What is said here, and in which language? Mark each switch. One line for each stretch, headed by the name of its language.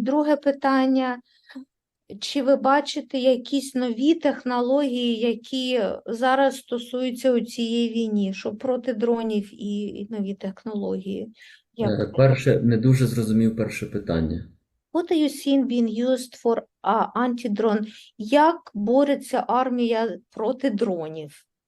Ukrainian: Друге питання, чи ви бачите якісь нові технології, які зараз стосуються у цієї війні, що проти дронів і нові технології? Перше, не дуже зрозумів перше питання.
English: What are you seeing being used for anti-drone?
Ukrainian: Як бореться армія проти дронів?